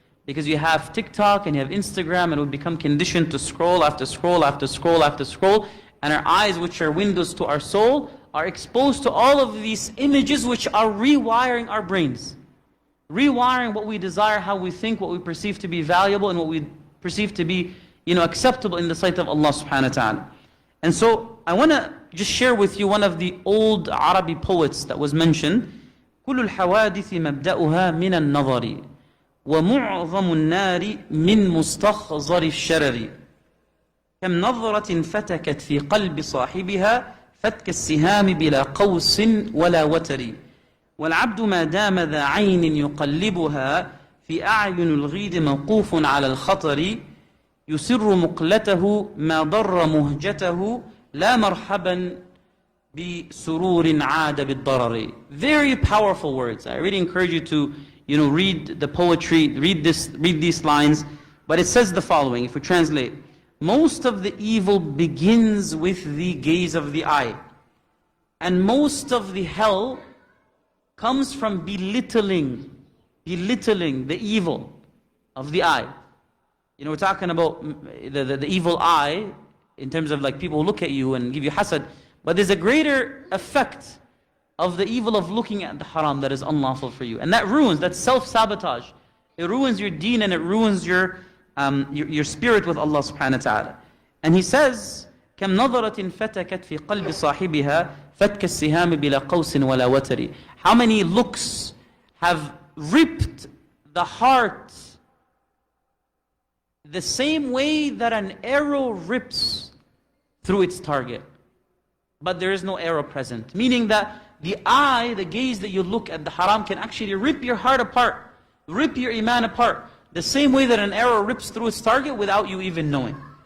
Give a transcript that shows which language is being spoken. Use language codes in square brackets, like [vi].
[en] Because you have TikTok and you have Instagram, and we become conditioned to scroll after scroll after scroll after scroll, and our eyes, which are windows to our soul, are exposed to all of these images which are rewiring our brains. Rewiring what we desire, how we think, what we perceive to be valuable, and what we perceive to be acceptable in the sight of Allah subhanahu wa ta'ala. And so I want to just share with you one of the old Arabic poets that was mentioned. [ar] كل الحوادث مبدأها من النظر ومعظم النار من مستخزر الشرر كم نظرة فتكت في قلب صاحبها فتك السهام بلا قوس ولا وتر والعبد ما دام ذا عين يقلبها في أعين الغيد موقوف على الخطر يسر مقلته ما ضر مهجته لا مرحبا بسرور عاد بالضرر. [en] Very powerful words. I really encourage you to read the poetry, read these lines. But it says the following, if we translate: most of the evil begins with the gaze of the eye, and most of the hell comes from belittling the evil of the eye. We're talking about the evil eye in terms of like people look at you and give you hasad, but there's a greater effect of the evil of looking at the haram that is unlawful for you, and that ruins, that's self-sabotage. It ruins your deen, and it ruins your spirit with Allah subhanahu wa ta'ala. And he says, [ar] كم نظرة فتكت في قلب صاحبها فتك السهام بلا قوس ولا وتر. [en] How many looks have ripped the heart the same way that an arrow rips through its target, but there is no arrow present. Meaning that the eye, the gaze that you look at the haram, can actually rip your heart apart, rip your iman apart, the same way that an arrow rips through its target without you even knowing.